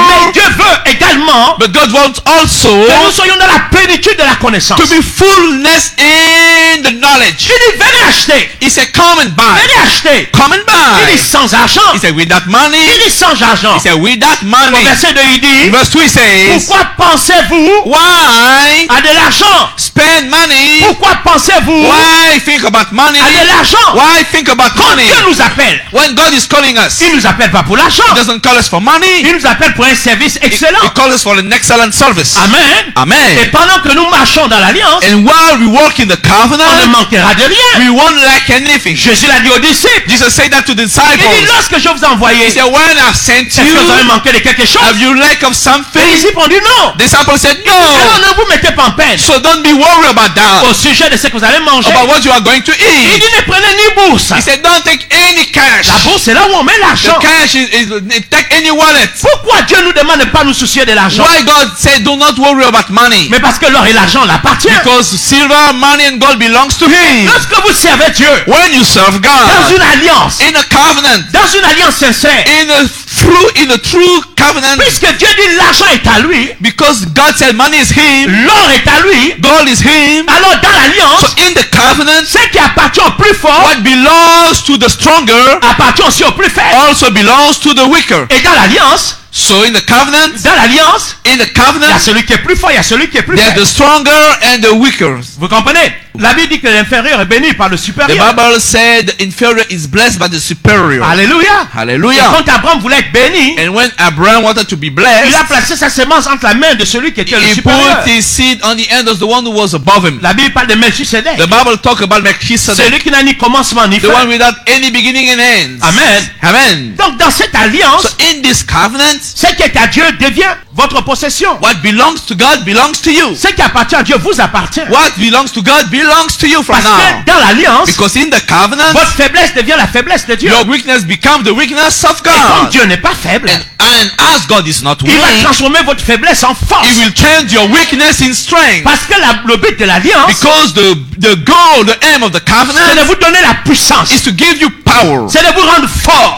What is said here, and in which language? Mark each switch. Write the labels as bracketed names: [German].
[French] Mais Dieu veut également [English] But God wants also [French] que nous soyons dans la plénitude de la connaissance. [English] to be fullness in the knowledge. [French] Il dit venez acheter. [English] He said come and buy. [French] Venez acheter. [English] Come and buy. [French] Il dit sans argent. [English] He said without money. [French] Il dit sans argent. [English] He said without money. [French] Au verset 2 il dit. [English] Verse 2 says. [French] Pourquoi pensez-vous [English] Why [French] à de l'argent [English] spend money [French] Pourquoi pensez-vous [English] Why think about money? [French] à de l'argent? [English] Why think about [French] Quand [English] money? [French] Dieu nous appelle, [English] When God is calling us, [French] il nous appelle pas pour l'argent. [English] He doesn't call us for money. [French] Il nous appelle pour un service excellent. [English] He calls us for an excellent service. [French] Amen. Et [English] Amen. [French] pendant que nous marchons dans l'alliance, [English] And while we walk in the [French] on ne [English] covenant, [French] manquera de rien. [English] we won't lack anything. [French] Jésus l'a dit aux disciples. [English] Jesus said that to the [French] disciples. [English] lorsque je vous ai envoyé, [French] He said, when I've sent [English] est-ce que vous avez [French] you, [English] manqué de quelque chose? [French] have you lack of [English] Les [French] something? [English] disciples ont dit non. [French] The disciples said, [English] Alors [French] no. [English] ne vous mettez pas en peine [French] So don't be worried about [English] au [French] that. [English] sujet de ce que vous allez manger. [French] About what you are going to [English] Il [French] eat. [English] dit ne prenez ni bourse. [French] He said, don't take any cash. [English] La bourse c'est là où on met [French] The [English] l'argent. [French] cash is take any wallet. [English] Pourquoi Dieu nous demande de ne pas nous soucier de l'argent? [French] Why God said, do not worry about money? [English] Mais parce que l'or et l'argent l'appartiennent. [French] Because silver, money, and gold belongs to Him. [English] Lorsque vous servez Dieu [French] When you serve [English] dans [French] God [English] une alliance, [French] in a covenant, [English] dans une alliance sincère, [French] in a true covenant, [English] puisque Dieu dit l'argent est à lui, [French] because God said money is Him, [English] l'or est à lui, [French] gold is Him. [English] alors dans [French] So [English] l'alliance, [French] in the covenant, [English] ce qui appartient au plus fort [French] what belongs to the stronger [English] appartient aussi au plus faible. [French] also belongs to the weaker. [English] Et dans l'alliance, [French] So in the covenant, [English] il y a [French] covenant, [English] celui qui est plus fort, il y a celui qui est plus [French] there's [English] faible. [French] the stronger and the weaker. [English] Vous comprenez? La Bible dit que l'inférieur est béni par le The [French] supérieur. [English] Bible said the inferior is blessed by the superior. [French] Alléluia. Et [English] Hallelujah. [French] quand Abraham voulait être béni, [English] And when Abraham wanted to be [French] il a [English] blessed, [French] placé sa sémence entre la main de celui qui était le [English] he [French] supérieur. [English] put his seed on the end of the one who was above him. [French] La Bible parle de Melchisedec. [English] The Bible talk about Melchizedek, [French] Celui qui n'a ni commencement ni [English] the one [French] fin. [English] without any beginning and end. [French] Amen. [English] Amen. [French] Donc dans cette alliance, [English] So in this covenant, [French] ce qui est à Dieu devient votre possession. [English] what belongs to God belongs to you. [French] Ce qui appartient à Dieu vous appartient. [English] What belongs to God belongs to you from [French] Parce [English] now. [French] que dans l'alliance, [English] Because in the covenant, [French] votre faiblesse devient la faiblesse de Dieu. [English] your weakness becomes the weakness of [French] Et comme [English] God. [French] Dieu n'est pas faible, [English] And as God is not [French] il va [English] weak, [French] transformer votre faiblesse en force. [English] He will change your weakness in strength. [French] Parce que le but de l'alliance, [English] Because the goal, the aim of the [French] c'est de [English] covenant [French] vous donner la puissance. [English] is to give you power. [French] C'est de vous rendre fort.